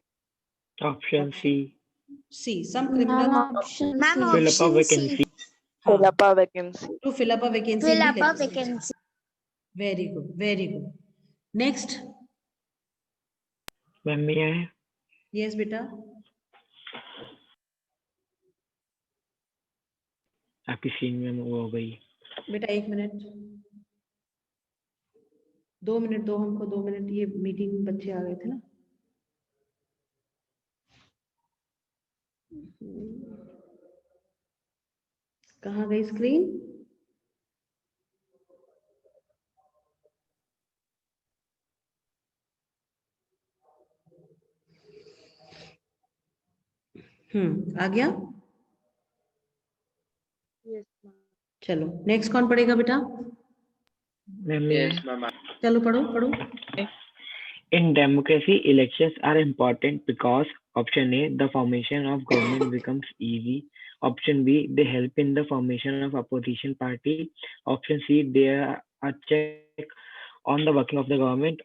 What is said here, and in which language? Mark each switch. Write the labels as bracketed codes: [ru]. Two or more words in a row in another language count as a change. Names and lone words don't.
[en] Option C. सी, सम Ma'am, क्रिमिनल option Ma'am, C. Fill up a option vacancy. C. Fill up a vacancy. to fill up a vacancy Fill in up the a legislature. vacancy. Very good, very good. Next. Ma'am, may I? Yes बेटा। [hi] आपकी सीन में वो हो गई। बेटा 1 मिनट, 2 मिनट दो हमको, 2 मिनट, ये मीटिंग में बच्चे आ गए थे ना। कहाँ गई स्क्रीन? आ गया। [en] Yes, ma'am. [hi] चलो नेक्स्ट कौन पढ़ेगा बेटा? [en] Ma'am, may Yes, I? ma'am. [hi] चलो पढ़ो पढ़ो। [en] In democracy, elections are important because option A, the formation of government becomes easy. Option B, they help in the formation of opposition party. Option C, they are a check on the working of the government.